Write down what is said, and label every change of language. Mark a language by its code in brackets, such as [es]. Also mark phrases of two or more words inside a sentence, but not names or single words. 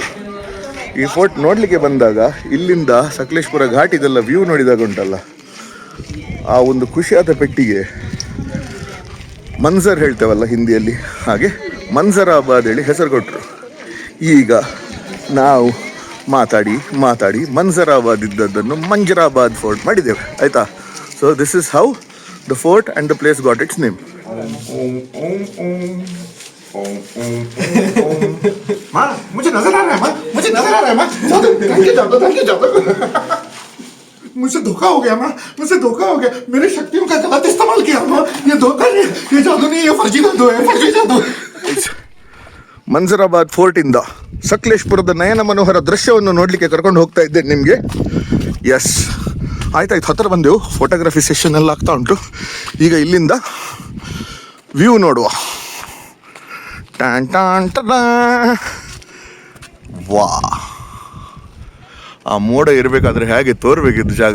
[kn] ಈ ಫೋರ್ಟ್ ನೋಡಲಿಕ್ಕೆ ಬಂದಾಗ ಇಲ್ಲಿಂದ ಸಕಲೇಶ್ಪುರ ಘಾಟ್ ಇದೆಲ್ಲ ವ್ಯೂ ನೋಡಿದಾಗ ಉಂಟಲ್ಲ, ಆ ಒಂದು ಖುಷಿಯಾದ ಪೆಟ್ಟಿಗೆ ಮಂಜರ್ ಹೇಳ್ತೇವಲ್ಲ ಹಿಂದಿಯಲ್ಲಿ, ಹಾಗೆ ಮಂಜರಾಬಾದ್ ಹೇಳಿ ಹೆಸರು ಕೊಟ್ಟರು. ಈಗ ನಾವು ಮಾತಾಡಿ ಮಂಜರಾಬಾದ್ ಇದ್ದದ್ದನ್ನು ಮಂಜರಾಬಾದ್ ಫೋರ್ಟ್ ಮಾಡಿದ್ದೇವೆ. [en] ಆಯಿತಾ, so this is how the fort and the place got its name. [hi] माँ मुझे नजर आ रहा है, माँ मुझे नजर आ रहा है, माँ [en] thank you [hi] मुझसे धोखा हो गया, माँ मुझसे धोखा हो गया. मेरी शक्तियों का गलत इस्तेमाल किया माँ. ये धोखा नहीं, ये जादू नहीं, ये फर्जी जादू है, फर्जी जादू. [kn] ಮಂಜರಾಬಾದ್ ಫೋರ್ಟಿಂದ ಸಕಲೇಶ್ಪುರದ ನಯನ ಮನೋಹರ ದೃಶ್ಯವನ್ನು ನೋಡಲಿಕ್ಕೆ ಕರ್ಕೊಂಡು ಹೋಗ್ತಾ ಇದ್ದೇನೆ ನಿಮಗೆ. ಎಸ್, ಆಯ್ತಾಯ್ತು, ಹತ್ತಿರ ಬಂದೆವು. [en] photography session [kn] ಎಲ್ಲ ಆಗ್ತಾ ಉಂಟು. ಈಗ ಇಲ್ಲಿಂದ ವ್ಯೂ ನೋಡುವ. ವಾ, ಆ ಮೋಡ ಇರಬೇಕಾದ್ರೆ ಹೇಗೆ ತೋರ್ಬೇಕಿದ್ದು ಜಾಗ.